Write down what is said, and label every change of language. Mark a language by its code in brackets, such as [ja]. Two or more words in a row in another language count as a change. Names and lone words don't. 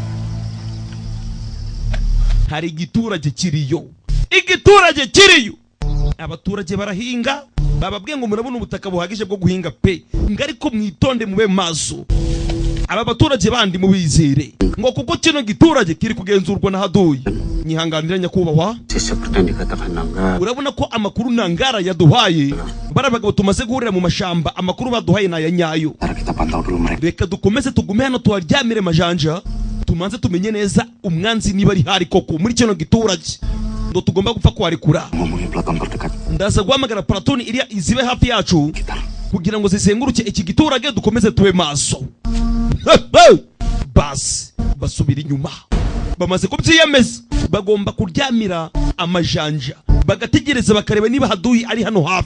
[rw] Hari igiturage kiriyo. Igiturage kiriyo. Abaturage barahinga. Bababwiye ngo murabona ubutaka buhagije bwo guhinga pe. Ngariko mwitonde mube maso. Aba baturage bandi mubizere. Ngo kuko kino giturage kiri kugenzurwa na haduye. Nyihanganira nyakubahwa. [id] Seperti yang dikatakan Nanggala. [rw] Urabona ko amakuru Nangara yaduhaye. Barabagabo tumaze guhurira mu mashamba amakuru baduhaye na ya nyayo. [id] Kita pantau dulu mereka. [rw] Reka dukomeze tugume hano tuharyamire majanja. Tumanze tumenye neza umwanzi niba ari hari koko muri kino giturage. Ndo tugomba gupfa kwarekura. [id] Ngomongin Platon terdekat. [rw] Ndaza guhamagara Platon iriya izibe hafi yacu kugira ngo zizenguruke iki giturage dukomeze tube maso. Bas basubira inyuma. Bamaze kubyiyemeza bagomba kuryamira amajanja bagategereza bakareba niba haduyi ari hano hafi.